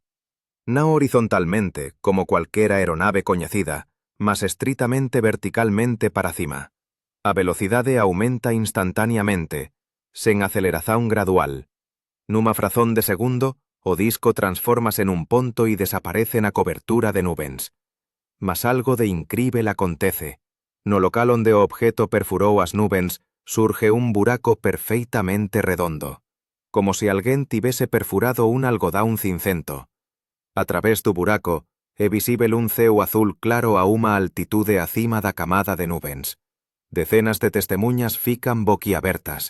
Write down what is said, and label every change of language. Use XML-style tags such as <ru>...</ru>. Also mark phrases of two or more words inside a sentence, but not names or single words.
<gl>Non horizontalmente, como cualquier aeronave coñecida, mas estritamente verticalmente para cima. A velocidade aumenta instantaneamente, sen aceleración gradual. Nunha frazón de segundo, o disco transfórmase nun ponto e desaparece na cobertura de nubens. Mas algo de incrível acontece. No local onde o objeto perfurou as nubens, surge un buraco perfeitamente redondo, como se alguén tivese perfurado un algodón cincento. A través do buraco, é visível un ceo azul claro a unha altitude acima da camada de nubens. Decenas de testemuñas fican boquiabertas.</gl>